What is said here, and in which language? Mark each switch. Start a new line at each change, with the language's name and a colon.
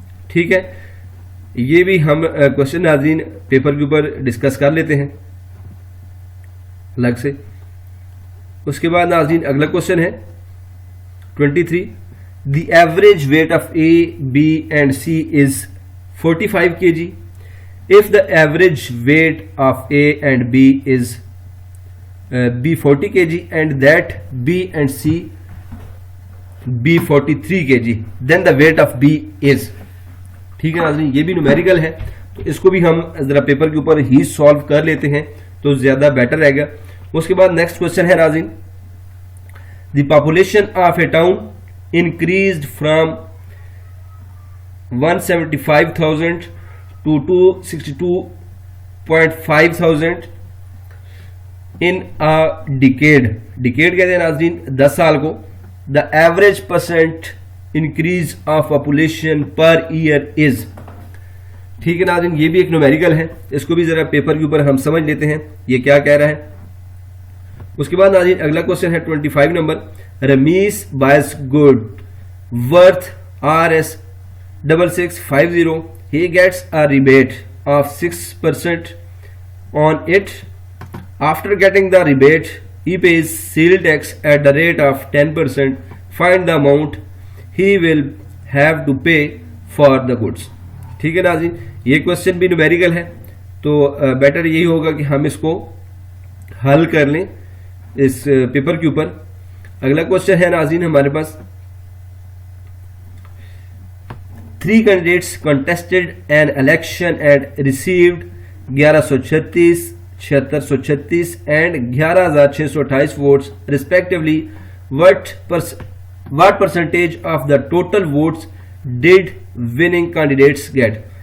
Hindi: ठीक है, ये भी हम क्वेश्चन नाज़रीन पेपर के ऊपर डिस्कस कर लेते हैं अलग से। उसके बाद नाज़रीन अगला क्वेश्चन है
English: 23, the average weight of A, B and C is 45 kg। If the average weight of A and B is B 40 kg and that B and C B 43 kg, then the weight of B is।
Hindi: ठीक है नाज़रीन, ये भी numerical है, तो इसको भी हम जरा पेपर के ऊपर ही सॉल्व कर लेते हैं तो ज्यादा बेटर रहेगा। उसके बाद नेक्स्ट क्वेश्चन है नाज़रीन,
English: The population of a town increased from 175,000 to 262.5 thousand in a decade.
Hindi: Decade कहते हैं नाज़रीन 10 साल को।
English: The average percent increase of population per year is.
Hindi: ठीक है नाज़रीन, ये भी एक न्यूमेरिकल है, इसको भी जरा पेपर के ऊपर हम समझ लेते हैं ये क्या कह रहा है। उसके बाद नाज़रीन अगला क्वेश्चन है 25 number,
English: Ramesh buys good worth RS 6650, he gets a rebate of 6% on it. After getting the rebate, he pays sales tax at the rate of 10%. Find the amount he will have to pay for the goods.
Hindi: ठीक है नाज़रीन, ये question भी numerical है, तो better यही होगा कि हम इसको हल कर लें इस पेपर के ऊपर। अगला क्वेश्चन है नाज़रीन हमारे पास
English: 3 candidates contested an election and received 1136, 7636 and 11628 votes respectively. What percentage of the total votes did winning candidates get?